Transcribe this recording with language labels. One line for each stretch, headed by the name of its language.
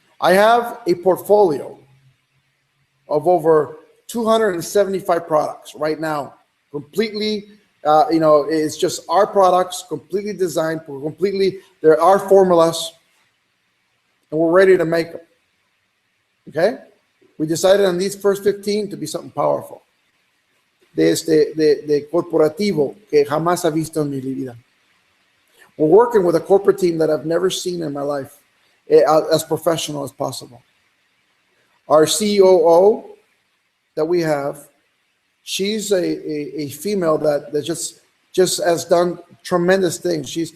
English: I have a portfolio of over 275 products right now, completely, you know, it's just our products, completely designed, there are formulas, and we're ready to make them. Okay? We decided on these first 15 to be something powerful.
Spanish: De corporativo que jamás ha visto en mi vida.
English: We're working with a corporate team that I've never seen in my life, as professional as possible. Our COO that we have, she's a female that just has done tremendous things.